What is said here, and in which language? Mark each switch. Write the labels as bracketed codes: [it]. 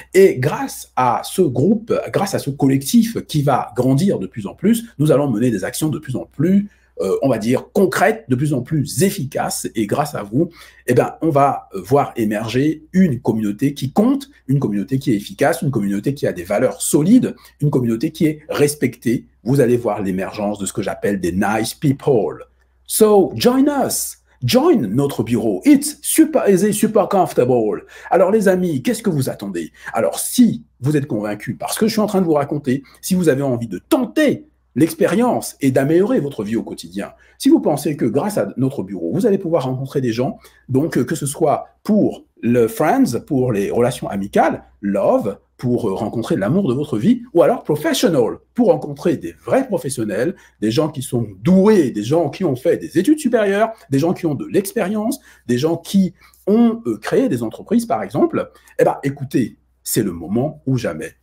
[fr] Et grâce à ce groupe, grâce à ce collectif qui va grandir de plus en plus, nous allons mener des actions de plus en plus on va dire, concrètes, de plus en plus efficaces. Et grâce à vous, on va voir émerger une communauté qui compte, une communauté qui est efficace, une communauté qui a des valeurs solides, une communauté qui est respectée. Vous allez voir l'émergence de ce que j'appelle des [en] nice people. So, join us. Join [fr] notre bureau. [en] It's super easy, super comfortable. [fr] Alors les amis, qu'est-ce que vous attendez? Alors si vous êtes convaincus par ce que je suis en train de vous raconter, si vous avez envie de tenter l'expérience et d'améliorer votre vie au quotidien. Si vous pensez que grâce à notre bureau, vous allez pouvoir rencontrer des gens, donc que ce soit pour le friends, pour les relations amicales, love, pour rencontrer l'amour de votre vie, ou alors professional, pour rencontrer des vrais professionnels, des gens qui sont doués, des gens qui ont fait des études supérieures, des gens qui ont de l'expérience, des gens qui ont créé des entreprises, par exemple, écoutez, c'est le moment ou jamais.